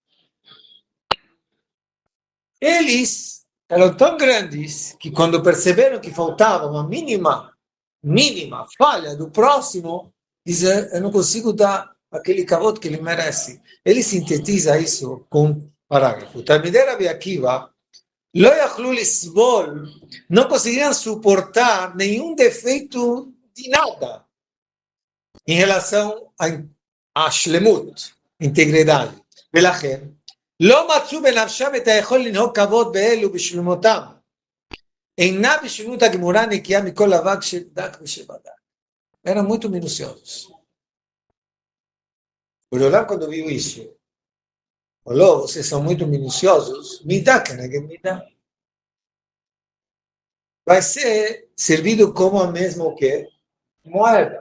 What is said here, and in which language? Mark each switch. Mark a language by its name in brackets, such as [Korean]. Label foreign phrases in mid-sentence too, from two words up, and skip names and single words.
[Portuguese] Eles eram tão grandes que quando perceberam que faltava uma mínima falha do próximo, dizem, eu não consigo dar aquele kavod que ele merece. Ele sintetiza isso com um parágrafo. [Hebrew] תלמידי רבי עקיבא [Portuguese] não conseguiam suportar nenhum defeito de nada em relação a shlemut, integridade. [Hebrew] ולכן, לא מצאו בנפשם את היכול לנהוג כבוד באלו בשלמותם. אינה בשלמות הגמורה נקייה מכל אבק של דק ושבדק. [Portuguese] Eram muito minuciosos. O Olam, quando viu isso, falou, vocês são muito minuciosos, me dá, me dá. Vai ser servido como a mesma o quê? Moeda.